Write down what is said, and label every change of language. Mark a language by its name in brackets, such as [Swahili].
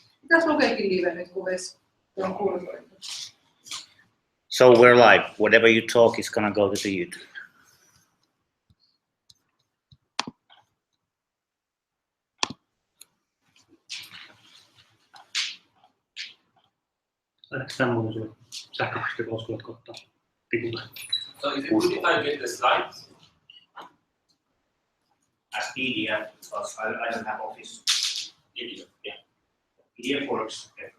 [Finnish] Mitäs lukeekin live nyt, kun on kursoitu? [English] So we're live. Whatever you talk is gonna go to the YouTube. [Finnish] Saadaanko tämmöinen sulle sähköpostilla uskotko ottaa tikulle? [English] So is it good if I get the slides as PDF because I don't have Office PDF. Yeah. PDF works.